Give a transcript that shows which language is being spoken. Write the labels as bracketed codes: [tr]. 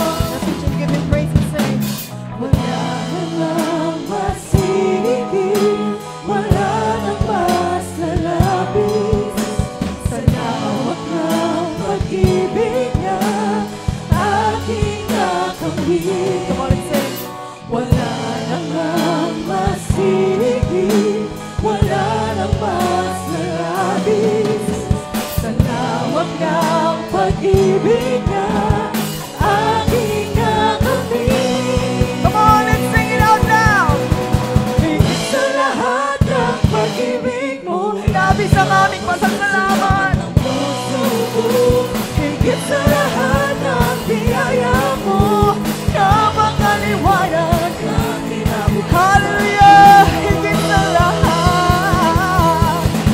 [en] That's what you give him praise and say. [tl] Wala namang masigit, wala nang mas lalapit sa lawak ng pag-ibig niya, aking kakamit. [en] Come on and say. [tl] Wala namang masigit, wala nang mas lalapit sa lawak ng pag-ibig niya, aking kakamit. [en] Come on and sing it out loud. [tl] Higit sa lahat ng pag-ibig mo, labis ang aming pasasalamat. Higit sa lahat ng biyaya mo, kapangaliwanag ng kinabukasan. Hallelujah! Higit sa lahat.